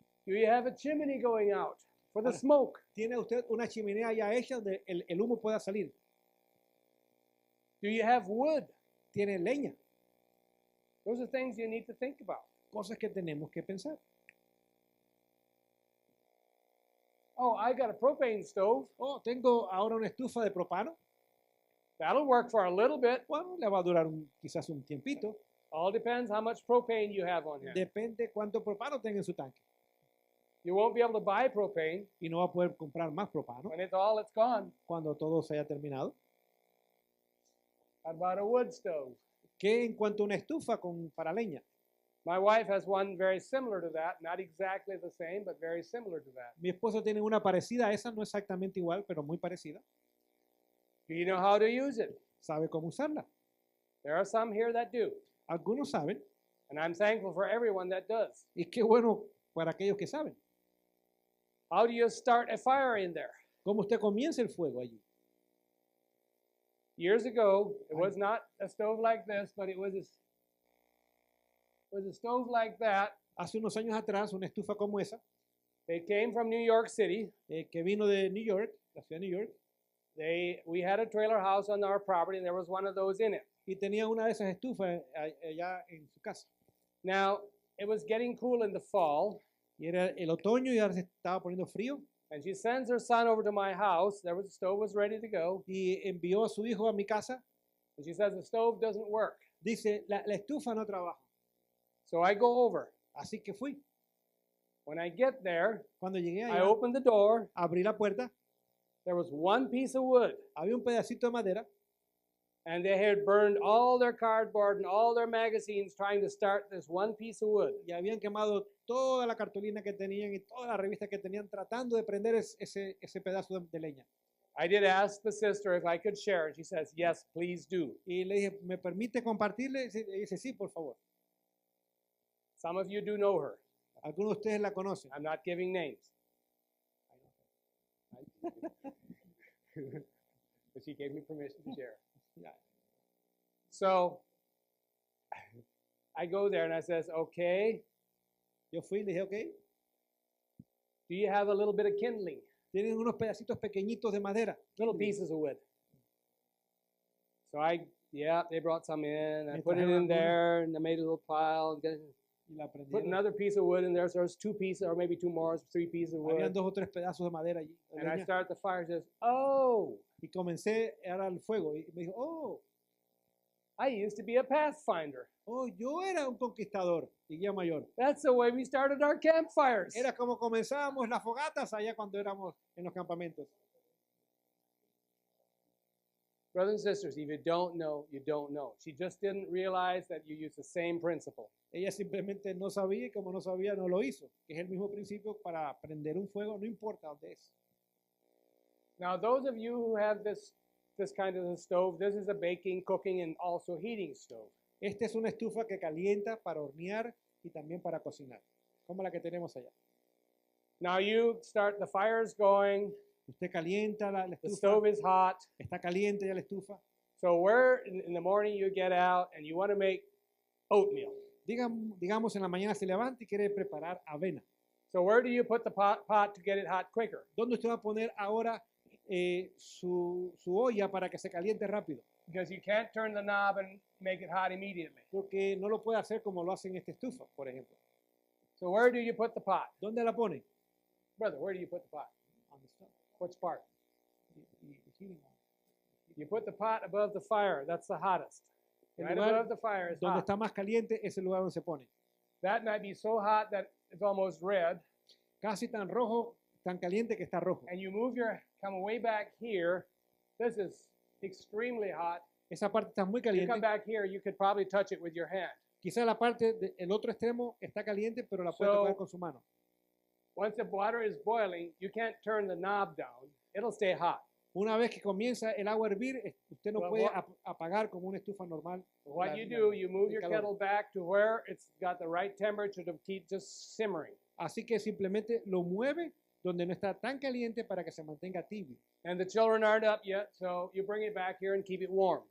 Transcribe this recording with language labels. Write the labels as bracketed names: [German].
[English] Do you have a chimney going out for the smoke? [Spanish] ¿Tiene usted una chimenea ya hecha donde el humo pueda salir? [English] Do you have wood? [Spanish] ¿Tiene leña? [English] Those are things you need to think about. [Spanish] Cosas que tenemos que pensar. [English] Oh, I got a propane stove. [Spanish] Oh, tengo ahora una estufa de propano. [English] That'll work for a little bit. [Spanish] Bueno, le va a durar quizás un tiempito. [English] All depends how much propane you have on hand. [Spanish] Depende cuánto propano tenga en su tanque. [English] You won't be able to buy propane [Spanish] Y no va a poder comprar más propano [English] when it's gone. [Spanish] cuando todo se haya terminado. [English] How about a wood stove? [Spanish] ¿Qué en cuanto a una estufa para leña? [English] My wife has one very similar to that, not exactly the same, but very similar to that. [Spanish] Mi esposo tiene una parecida a esa, no exactamente igual, pero muy parecida. [English] Do you know how to use it? [Spanish] ¿Sabe cómo usarla? [English] There are some here that do, [Spanish] Algunos saben, [English] and I'm thankful for everyone that does. [Spanish] y qué bueno para aquellos que saben. [English] How do you start a fire in there? [Spanish] ¿Cómo usted comienza el fuego allí? [English] Years ago, it was not a stove like this, but it was a stove like that. [Spanish] Hace unos años atrás, una estufa como esa, [English] They came from New York City. [Spanish] que vino de New York, la ciudad de New York, [English] We had a trailer house on our property, and there was one of those in it. [Spanish] y tenía una de esas estufas allá en su casa. [English] Now, it was getting cool in the fall, [Spanish] Y era el otoño y ahora se estaba poniendo frío. [English] and she sends her son over to my house. The stove was ready to go, [Spanish] Y envió a su hijo a mi casa. [English] and she says the stove doesn't work. [Spanish] Dice, la estufa no trabaja. [English] So I go over. [Spanish] Así que fui. [English] When I get there, [Spanish] Cuando llegué [English] I [Spanish] allá, [English] opened the door. [Spanish] abrí la puerta, [English] There was one piece of wood, [Spanish] había un pedacito de madera [English] and they had burned all their cardboard and all their magazines trying to start this one piece of wood. [Spanish] y habían quemado toda la cartulina que tenían y todas las revistas que tenían tratando de prender ese pedazo de leña. [English] I did ask the sister if I could share, and she says, yes, please do. [Spanish] Y le dije, ¿me permite compartirle? Y dice, sí, por favor. [English] Some of you do know her. [Spanish] Algunos de ustedes la conocen. [English] I'm not giving names. But she gave me permission to share. [Spanish] Ya. [English] So I go there and I says, okay, [Spanish] Yo fui y le dije, ok, [English] do you have a little bit of kindling? [Spanish] tienen unos pedacitos pequeñitos de madera. [English] Little pieces of wood. So they brought some in. I [Spanish] Me [English] put it [Spanish] trajeron [English] in there and I made a little pile. [Spanish] Y la [English] Put [Spanish] prendieron. [English] another piece of wood in there. So there's 2 pieces or maybe 2 more, 3 pieces of [Spanish] Habían [English] wood. [Spanish] 2 o 3 pedazos de madera allí. de [English] And I [Spanish] leña. [English] start the fire. Says, oh, [Spanish] Y comencé a dar el fuego. Y me dijo, [English] I used to be a pathfinder. [Spanish] yo era un conquistador y guía mayor. [English] That's the way we started our campfires. [Spanish] Era como comenzábamos las fogatas allá cuando éramos en los campamentos. [English] Brothers and sisters, if you don't know, you don't know. She just didn't realize that you use the same principle. [Spanish] Ella simplemente no sabía y como no sabía no lo hizo. Que es el mismo principio para prender un fuego, no importa dónde es. [English] Now, those of you who have this kind of a stove, this is a baking, cooking, and also heating stove. [Spanish] Esta es una estufa que calienta para hornear y también para cocinar, como la que tenemos allá. [English] Now you start, the fire is going, [Spanish] Usted calienta la [English] the [Spanish] estufa, [English] stove is hot. [Spanish] está caliente ya la estufa. [English] So in the morning you get out and you want to make oatmeal. [Spanish] Digamos en la mañana se levanta y quiere preparar avena. [English] So where do you put the pot to get it hot quicker? [Spanish] ¿Dónde usted va a poner ahora su olla para que se caliente rápido? [English] Because you can't turn the knob and make it hot immediately. [Spanish] Porque no lo puede hacer como lo hacen esta estufa, por ejemplo. [English] So where do you put the pot? [Spanish] ¿Dónde la pone? [English] Brother, where do you put the pot? On the stove. Which part? The heating on. You put the pot above the fire. That's the hottest. [Spanish] El [English] Right [Spanish] lugar [English] above the fire is [Spanish] donde [English] hot. [Spanish] está más caliente es el lugar donde se pone. [English] That might be so hot that it's almost red. [Spanish] Casi tan rojo, tan caliente que está rojo. [English] And you come way back here. This is extremely hot. [Spanish] Esa parte está muy [English] You come [Spanish] caliente. [English] back here, you could probably touch it with your hand. [Spanish] Quizá la parte del otro extremo está caliente, pero la puede [English] So- [Spanish] tocar con su mano. [English] Once the water is boiling, you can't turn the knob down. It'll stay hot. [Spanish] Una vez que comienza el agua a hervir, usted no [English] Well, [Spanish] puede [English] what- [Spanish] apagar como una estufa normal. [English] What [Spanish] la- [English] you [Spanish] la- [English] do, you move [Spanish] el [English] your [Spanish] calor. [English] kettle back to where it's got the right temperature to keep just simmering. [Spanish] Así que simplemente lo mueve donde no está tan caliente para que se mantenga tibio. [English] And the children aren't up yet, so you bring it back here and keep it warm.